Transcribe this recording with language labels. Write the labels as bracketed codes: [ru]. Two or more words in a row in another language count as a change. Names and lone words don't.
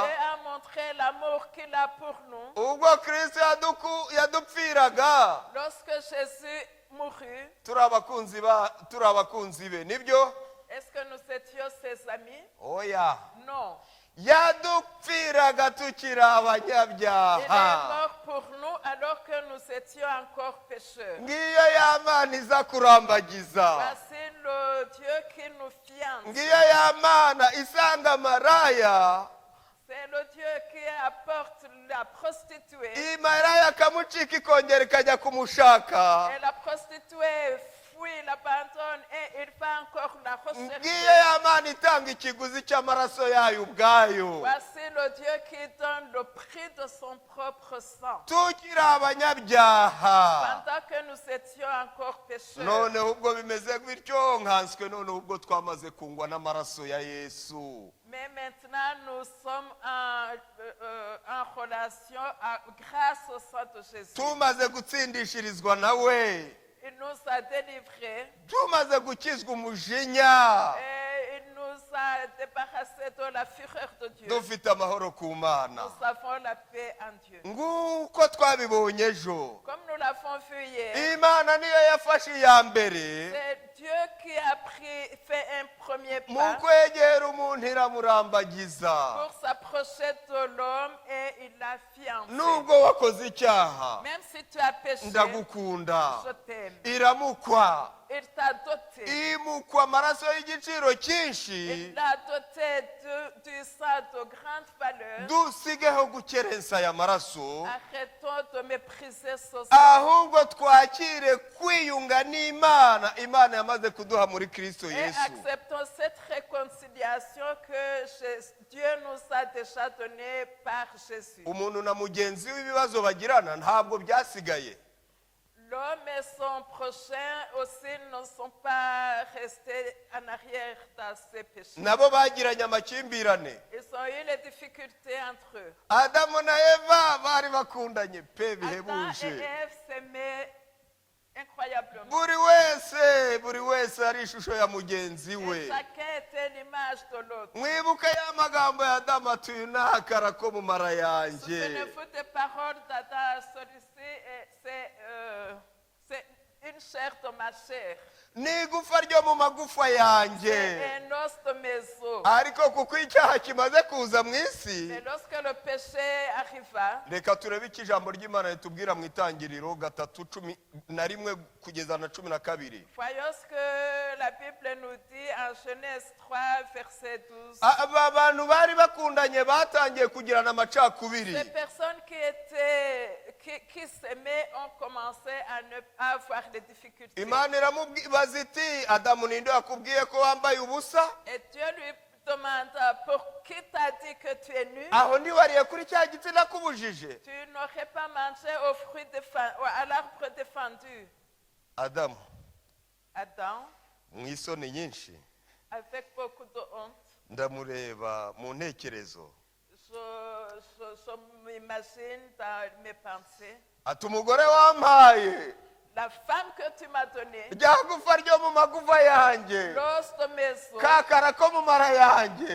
[fr] Dieu a montré l'amour qu'il a pour nous. [rw] ubwo Kristo yadupfiraga [fr] Lorsque Jésus mourut, [rw] turi abakunzi be. Nibyo? [fr] est-ce que nous étions ses amis? [rw] Oya. [fr] Non. [rw] Yadupfiraga tukiri [fr] Il est [rw] abanyabyaha. [fr] mort pour nous alors que nous étions encore pécheurs. [rw] Ngiyo ya Mana iza kurambagiza. [fr] Voici le Dieu qui nous fiance. [rw] Ngiyo ya Mana isanga maraya, [fr] C'est le Dieu qui apporte la prostituée. [rw] imaraya akamucika ikongera ikajya kumushaka. [fr] Et la prostituée fuit, l'abandonne et il va encore la [rw] Ngiyo [fr] rechercher. [rw] ya Mana itanga ikiguzi cy'amaraso yayo ubwayo. [fr] Voici le Dieu qui donne le prix de son propre sang. [rw] Tukiri abanyabyaha. [fr] Pendant que nous étions encore pécheurs. [rw] None ubwo bimeze bityo nkanswe, none ubwo twamaze kungwa n'amaraso ya Yesu. [fr] Mais maintenant, nous sommes en relation grâce au sang de Jésus. [rw] Tumaze gutsindishirizwa nawe, [fr] Il nous a délivrés [rw] tumaze gukizwa umujinya, [fr] et il nous a débarrassés de la fureur de Dieu. [rw] dufite amahoro ku Mana. [fr] Nous avons la paix en Dieu. [rw] Nguko twabibonye ejo, [fr] Comme nous l'avons vu hier, [rw] Imana niyo yafashe iya mbere [fr] c'est Dieu qui a fait un premier [rw] mu [fr] pas [rw] kwegera umuntu iramurambagiza. [fr] pour s'approcher de l'homme et il l'a fiancé. [rw] Nubwo wakoze icyaha, [fr] Même si tu as péché, [rw] ndagukunda. [fr] je t'aime. [rw] Iramukwa, [fr] Il t'a doté. [rw] imukwa amaraso y'igiciro cyinshi. [fr] Il t'a doté du sang de grande valeur. [rw] Dusigeho gukerensa aya maraso, [fr] Arrêtons de mépriser ce sang [rw] ahubwo twakire kwiyunga n'Imana Imana yamaze kuduha muri Kristo [fr] et [rw] Yesu. [fr] acceptons cette réconciliation que Dieu nous a déjà donnée par Jésus. [rw] Umuntu na mugenzi w'ibibazo bagirana ntabwo byasigaye. [fr] L'homme et son prochain aussi ne sont pas restés en arrière dans ses péchés. [rw] Nabo bagiranye amakimbirane. [fr] Ils ont eu les difficultés entre eux. [rw] Adamu na Eva bari bakundanye pe [fr] Adam et [rw] bihebuje. [fr] Ève s'aimaient incroyablement. [rw] Buri wese ari ishusho ya mugenzi [fr] Et [rw] we. [fr] chacun était l'image de l'autre. [rw] Mwibuke ya magambo ya Adamu ati uyu ni akara ko mu mara yanjye. [fr] Souvenez-vous des paroles d'Adam, celui-ci, c'est une chair de ma chair. [rw] ni igufa ryo mu magufa yanjye, [fr] C'est un os de mes os. [rw] ariko kuko icyaha kimaze kuza mu isi, [fr] Mais lorsque le péché arriva, [rw] reka turebe icyo ijambo ry'Imana ritubwira mu Itangiriro 3:11 kugeza na 12. [fr] voyons ce que la Bible nous dit en Genèse 3, verset 12. [rw] Aba bantu bari bakundanye batangiye kugirana amacakubiri. [fr] Ces personnes qui s'aimaient ont commencé à ne pas avoir de difficultés. [rw] Imana iramubaza iti, Adamu, ninde yakubwiye ko wambaye ubusa? [fr] Et Dieu lui demanda, pour qui t'a dit que tu es nu? [rw] Aho ntiwariye kuri cya giti nakubujije? [fr] Tu n'aurais pas mangé au fruit à l'arbre défendu. [rw] Adamu, [fr] Adam, [rw] mu isoni nyinshi, [fr] avec beaucoup de honte, [rw] ndamureba mu ntekerezo, [fr] je m'imagine dans mes pensées, [rw] ati umugore wampaye [fr] la femme que tu m'as donnée, [rw] rya gufa ryo mu magufa yanjye, [fr] l'os de mes os, [rw] kakara ko mu mara yanjye,